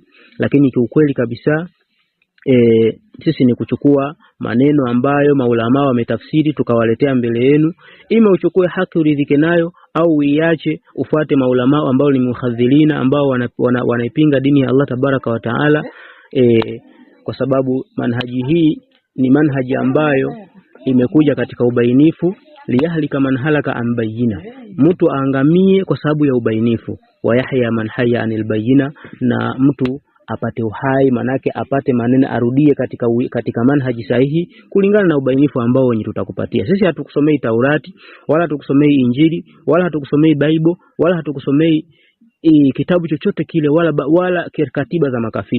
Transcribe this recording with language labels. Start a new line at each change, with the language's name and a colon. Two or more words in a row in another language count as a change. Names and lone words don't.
Swahili: Lakini kiukweli kabisa sisi ni kuchukua maneno ambayo maulama wametafsiri tukawaletea mbele yenu, ima uchukue haki uridhike nayo, au uiache ufuate maulama ambao ni muhadhilina, ambao wanaipinga dini ya
Arabic: الله تبارك وتعالى.
Swahili: Kwa sababu manhaji hii ni manhaji ambayo imekuja katika ubainifu,
Arabic: ليهلك من هلك عن بينة,
Swahili: mtu aangamie kwa sababu ya ubainifu,
Arabic: ويحيى من حي عن بينة,
Swahili: na mtu apate uhai, manake apate maneno arudie katika manhaji sahihi kulingana na ubainifu ambao wenye tutakupatia. Sisi hatukusomei Taurati, wala hatukusomei Injili, wala hatukusomei Bible, wala hatukusomei kitabu chochote kile, wala katiba za makafiri.